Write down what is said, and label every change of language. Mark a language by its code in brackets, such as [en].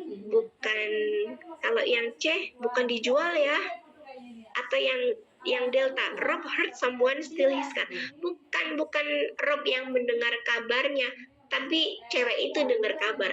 [id] Bukan, kalau yang C, bukan dijual ya. Atau yang [en] Delta, Rob heard someone steal his car. [id] Bukan Rob yang mendengar kabarnya, tapi cewek itu dengar kabar.